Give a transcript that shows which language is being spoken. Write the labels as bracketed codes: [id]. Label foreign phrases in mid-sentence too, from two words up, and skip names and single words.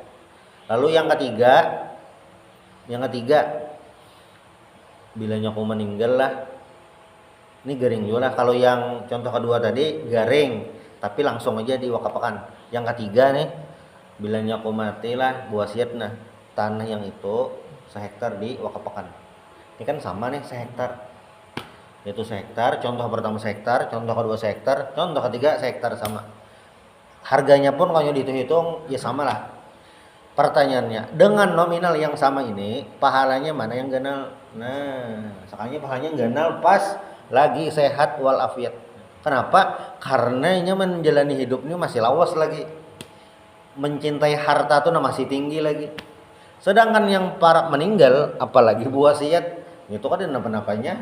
[bjn] Lalu yang ketiga bilanya aku meninggal lah. Ini garing juga lah. [id] Kalau yang contoh kedua tadi garing, tapi langsung aja diwakapakan. [bjn] Yang ketiga nih, bilanya aku mati lah, buasiat tanah yang itu 1 hektar diwakapakan. [id] Ini kan sama nih 1 hektar. Yaitu 1 hektar, contoh pertama 1 hektar, contoh kedua 1 hektar, contoh ketiga 1 hektar sama. Harganya pun kalau dihitung ya sama lah. Pertanyaannya, dengan nominal yang sama ini, pahalanya mana yang ganal? Sekarangnya pahalanya ganal pas lagi sehat walafiat. Kenapa? Karena ini menjalani hidupnya masih lawas lagi. Mencintai harta tuh masih tinggi lagi. Sedangkan yang para meninggal, apalagi buwasiat, itu kan ada napa-napanya.